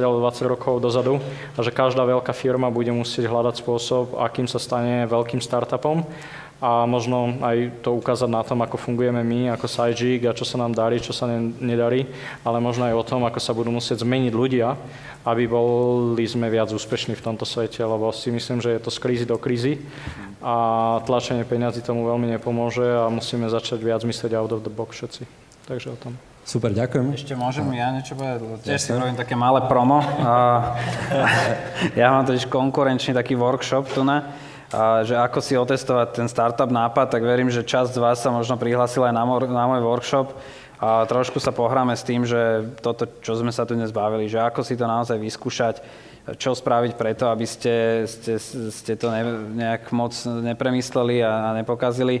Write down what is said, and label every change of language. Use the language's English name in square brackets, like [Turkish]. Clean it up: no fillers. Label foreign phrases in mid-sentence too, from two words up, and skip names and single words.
[Slovak] alebo 20 rokov dozadu a že každá veľká firma bude musieť hľadať spôsob, akým sa stane veľkým startupom a možno aj to ukázať na tom, ako fungujeme my, ako Sygic a čo sa nám darí, čo sa nedarí, ale možno aj o tom, ako sa budú musieť zmeniť ľudia, aby boli sme viac úspešní v tomto svete, lebo si myslím, že je to z krízy do krízy a tlačenie peňazí tomu veľmi nepomôže a musíme začať viac myslieť [English] out of the box [Slovak] všetci. Takže o tom. Super, ďakujem. Ešte môžem ja niečo povedať? Tiež si robím také malé promo. Ja mám totiž konkurenčný taký workshop tu že ako si otestovať ten startup nápad, tak verím, že časť z vás sa možno prihlásil aj na môj workshop a trošku sa pohráme s tým, že toto, čo sme sa tu dnes bavili, že ako si to naozaj vyskúšať, čo spraviť preto, aby ste to nejak moc nepremysleli a nepokazili.